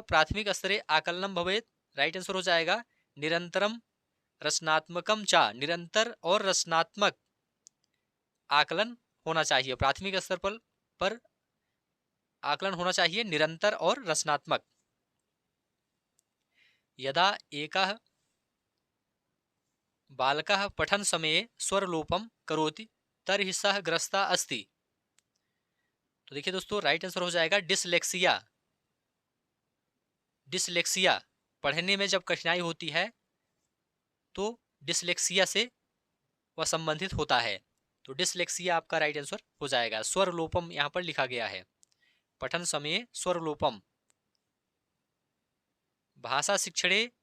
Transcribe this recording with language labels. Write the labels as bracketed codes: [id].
[sa] प्राथमिक स्तरे आकलनम भवेत्, [hi] राइट आंसर हो जाएगा [sa] निरंतरम रचनात्मकम चा, [hi] निरंतर और रचनात्मक आकलन होना चाहिए। प्राथमिक स्तर पर आकलन होना चाहिए निरंतर और रचनात्मक। [sa] यदा एकः बालकः पठन समये स्वरलोपम करोति तर्हि सः ग्रस्ता अस्ति। [hi] तो देखिए दोस्तों, राइट आंसर हो जाएगा डिसलेक्सिया। डिसलेक्सिया, पढ़ने में जब कठिनाई होती है तो डिसलेक्सिया से वह संबंधित होता है। तो डिसलेक्सिया आपका राइट आंसर हो जाएगा। स्वरलोपम यहाँ पर लिखा गया है, [sa] पठन समय स्वरलोपम। भाषा शिक्षणे